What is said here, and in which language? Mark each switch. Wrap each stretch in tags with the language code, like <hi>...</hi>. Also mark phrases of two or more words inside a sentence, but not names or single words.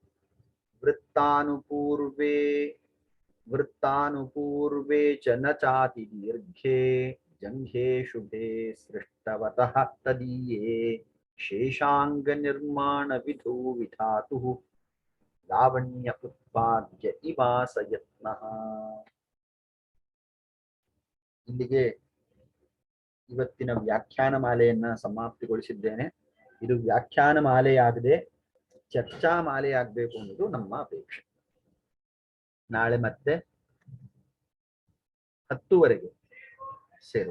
<sa>वृत्तानुपूर्वे च न चाति दीर्घे जंघे शुभे सृष्टवतः तदीये शेषांग निर्माण विधौ विधातुः लावण्य उत्पाद्य इवास यत्नः.</sa> <kn>ಇಲ್ಲಿಗೆ ಇವತ್ತಿನ ವ್ಯಾಖ್ಯಾನ ಮಾಲೆಯನ್ನ ಸಮಾಪ್ತಿಗೊಳಿಸಿದ್ದೇನೆ. ಇದು ವ್ಯಾಖ್ಯಾನ ಮಾಲೆಯಾಗದೆ ಚರ್ಚಾ ಮಾಲೆಯಾಗಬೇಕು ಅನ್ನೋದು ನಮ್ಮ ಅಪೇಕ್ಷೆ. ನಾಳೆ ಮತ್ತೆ 10 ಸೇರುವ.</kn>